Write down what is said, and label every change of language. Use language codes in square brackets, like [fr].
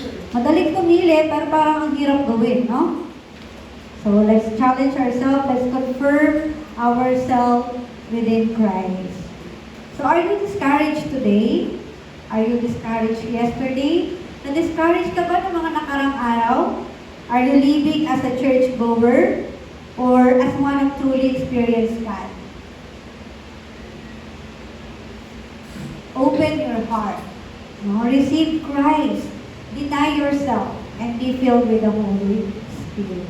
[tl] Madaling pumili, pero parang ang hirap gawin, no? [en] So, let's challenge ourselves, let's confirm ourselves within Christ. So, are you discouraged today? Are you discouraged yesterday? [tl] Na-discouraged ka ba ng mga nakarang araw? [en] Are you living as a church goer or as one of truly experienced God? Open your heart. No? Receive Christ. Deny yourself and be filled with the Holy Spirit.